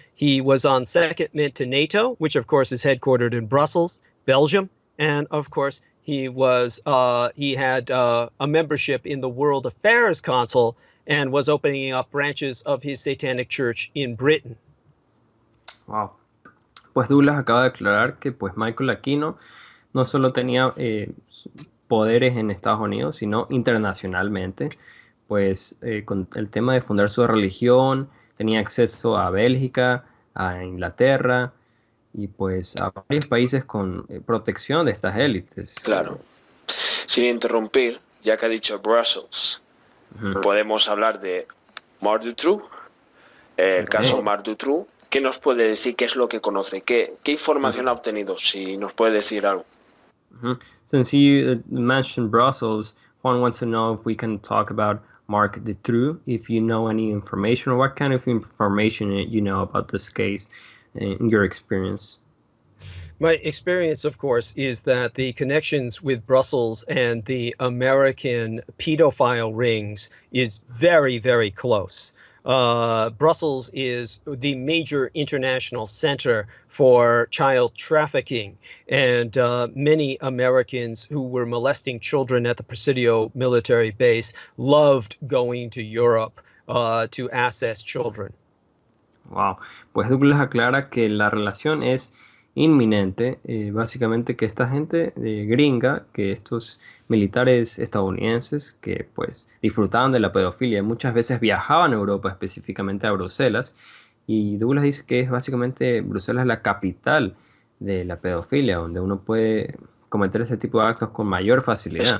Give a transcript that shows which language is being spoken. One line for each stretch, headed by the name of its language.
English: He was on second mint to NATO, which, of course, is headquartered in Brussels, Belgium. And, of course, he had a membership in the World Affairs Council and was opening up branches of his Satanic Church in Britain. Wow.
Spanish: Pues Douglas acaba de aclarar que pues Michael Aquino no solo tenía poderes en Estados Unidos, sino internacionalmente, pues con el tema de fundar su religión, tenía acceso a Bélgica, a Inglaterra y pues a varios países con protección de estas élites. Claro. Sin interrumpir, ya que ha dicho Brussels, podemos hablar de Marc Dutroux, el caso Marc Dutroux. ¿Qué nos puede decir? ¿Qué es lo que conoce? ¿Qué información ha obtenido? Si nos puede decir algo.
English: Since you mentioned Brussels, Juan wants to know if we can talk about Marc Dutroux, if you know any information, or what kind of information you know about this case in your experience. My experience, of course, is that the connections with Brussels and the American pedophile rings is very, very close. Brussels is the major international center for child trafficking, and many Americans who were molesting children at the Presidio military base loved going to Europe to access children.
Spanish: Wow, pues Douglas aclara que la relación es inminente, básicamente que esta gente gringa, que estos militares estadounidenses que pues disfrutaban de la pedofilia, muchas veces viajaban a Europa, específicamente a Bruselas, y Douglas dice que es básicamente Bruselas la capital de la pedofilia, donde uno puede cometer ese tipo de actos con mayor facilidad.